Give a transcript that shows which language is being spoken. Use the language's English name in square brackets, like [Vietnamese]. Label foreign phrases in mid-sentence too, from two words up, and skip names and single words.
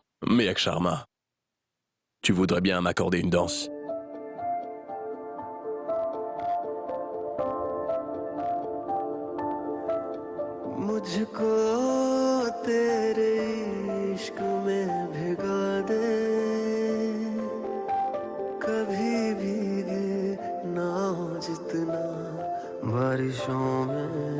[French] Miak Sharma, tu voudrais bien m'accorder une danse? [Hindi] मुझको तेरे इश्क में भिगा दे कभी भीगे ना हो जितना बारिशों में